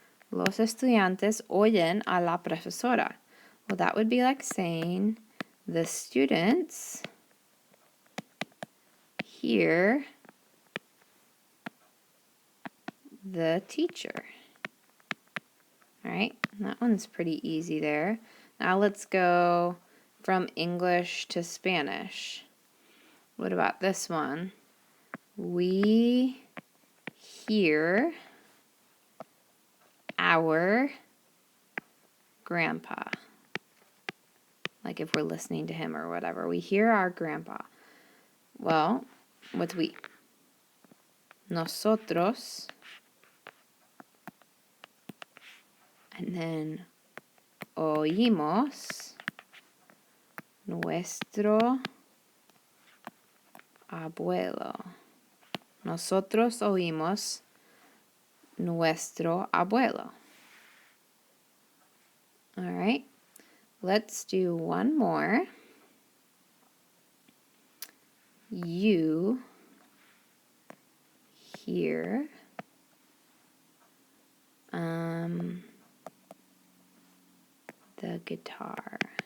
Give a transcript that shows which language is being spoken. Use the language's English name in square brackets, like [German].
[Spanish] Los estudiantes oyen a la profesora. [English] Well, that would be like saying the students hear the teacher. All right, that one's pretty easy there. Now let's go from English to Spanish. What about this one? We hear our grandpa. Like if we're listening to him or whatever. We hear our grandpa. Well, what's we? [Spanish] Nosotros. [English] And then [Spanish] oímos nuestro abuelo. Nosotros oímos nuestro abuelo. [English] All right, let's do one more. You hear the guitar.